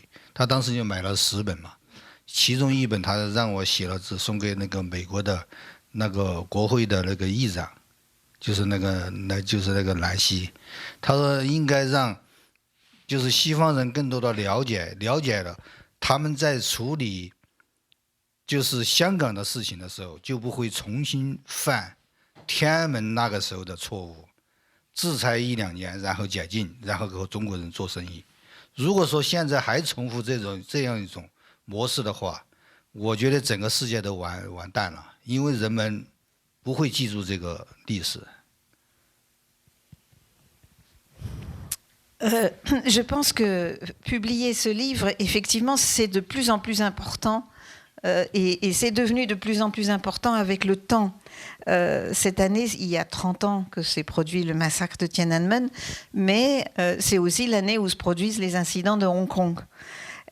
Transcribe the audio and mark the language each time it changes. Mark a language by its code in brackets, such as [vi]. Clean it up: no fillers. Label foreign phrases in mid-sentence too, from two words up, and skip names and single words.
[zh] 他当时就买了10本嘛，其中1本他让我写了字送给那个美国的那个国会的那个议长，就是那个兰西，他说应该让就是西方人更多的了解了，他们在处理就是香港的事情的时候，就不会重新犯天安门那个时候的错误，制裁1-2年，然后解禁，然后和中国人做生意。如果说现在还重复这样一种模式的话，我觉得整个世界都完蛋了，因为人们不会记住这个历史。 [fr] Je pense que publier ce livre, effectivement, c'est de plus en plus important et c'est devenu de plus en plus important avec le temps. Cette année, il y a 30 ans que s'est produit le massacre de Tiananmen, mais c'est aussi l'année où se produisent les incidents de Hong Kong.